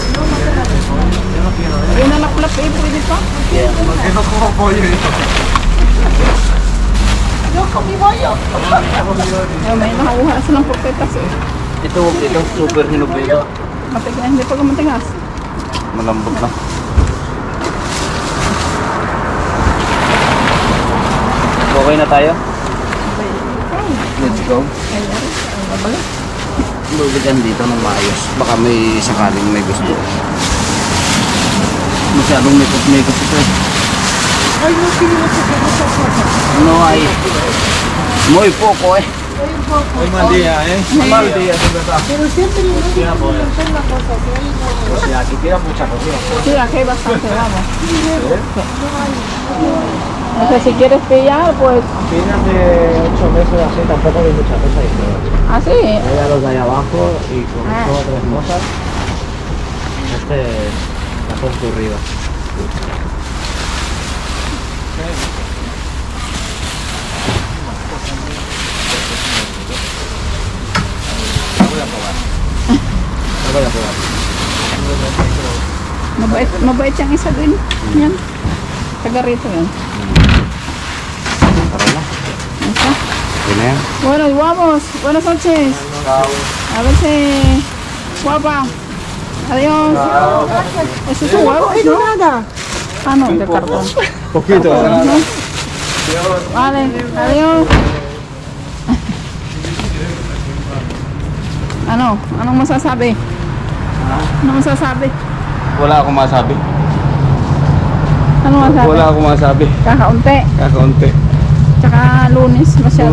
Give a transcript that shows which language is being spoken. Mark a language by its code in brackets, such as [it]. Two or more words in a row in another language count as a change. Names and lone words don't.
[tl] Yung nalaklap eh, pwede pa? Ay, may nakakuha silang portetas eh. Ito super hinubedo. Matigas, hindi pa matigas. Malambot na. Okay na tayo? [en] Let's go. [tl] Luligan dito ng maayos. Baka may sakaling may gusto. Masyadong makeup ito eh. Ano ay? [es] Muy poco eh. Hoy mal día, Mal día, de verdad. Pero siempre no se puede hacer la cosa. Sí, aquí tira mucha cocina. Sí, aquí hay bastante, vamos. O sea, si quieres pillar, pues... Piñas de 8 meses así, tampoco hay mucha cosa ahí. Así. Hay a los de allá abajo y con 2 o 3 cosas. Este está concurrido. Voy a probar. [tl] Mabait yung isa din. Yan. Taga rito yan. Tara na. Isa. Ito na yan. [es] Bueno, vamos. Buenas noches. A ver si... Guapa. Adiós. Eso es un huevo, Ay, no ¿no? nada. Ah, no, de cartón. Poquito. Vale, adiós. [tl] Anong masasabi? Ano masasabi? Wala akong masabi. Ano masasabi? Wala akong masabi. Kakaunti. Kakaunti. Tsaka lunes, masyadong